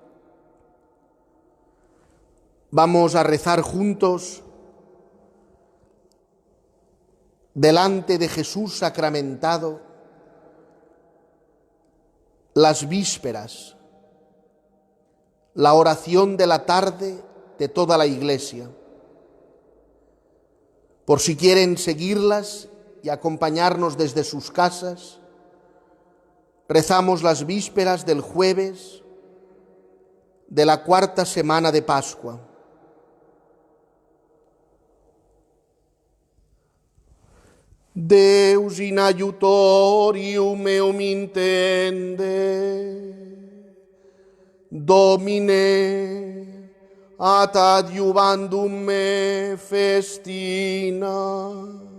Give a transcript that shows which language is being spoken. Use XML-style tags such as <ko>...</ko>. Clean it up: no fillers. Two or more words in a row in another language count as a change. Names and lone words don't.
<es>Vamos a rezar juntos delante de Jesús sacramentado las vísperas, la oración de la tarde de toda la Iglesia. Por si quieren seguirlas y acompañarnos desde sus casas, rezamos las vísperas del jueves de la cuarta semana de Pascua.</es> <la>Deus in aiutorium meum intende, Domine ad adiuvandum me festina,</la>